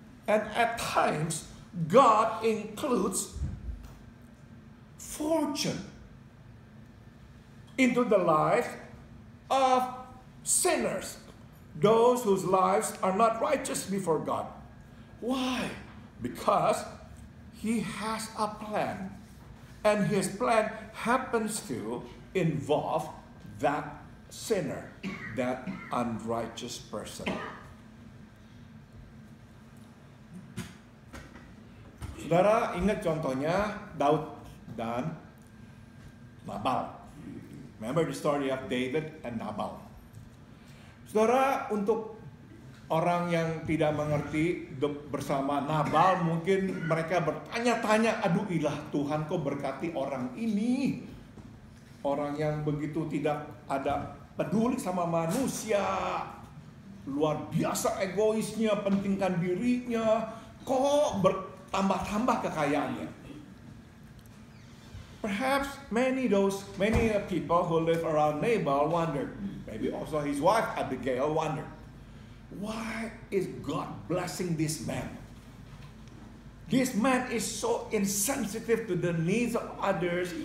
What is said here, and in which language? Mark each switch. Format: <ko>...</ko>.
<en>And at times God includes fortune into the life of sinners, those whose lives are not righteous before God. Why? Because He has a plan, and His plan happens to involve that sinner, that unrighteous person.</en> <id>Saudara ingat contohnya Daud dan Nabal.</id> <en>Remember the story of David and Nabal.</en> <id>Saudara, untuk orang yang tidak mengerti hidup bersama Nabal, mungkin mereka bertanya-tanya, aduh ilah Tuhan kok berkati orang ini. Orang yang begitu tidak ada peduli sama manusia. Luar biasa egoisnya, pentingkan dirinya. Kok bertambah-tambah kekayaannya.</id> <en>Perhaps many people who live around Nabal wondered, maybe also his wife Abigail wondered, why is God blessing this man? This man is so insensitive to the needs of others.</en>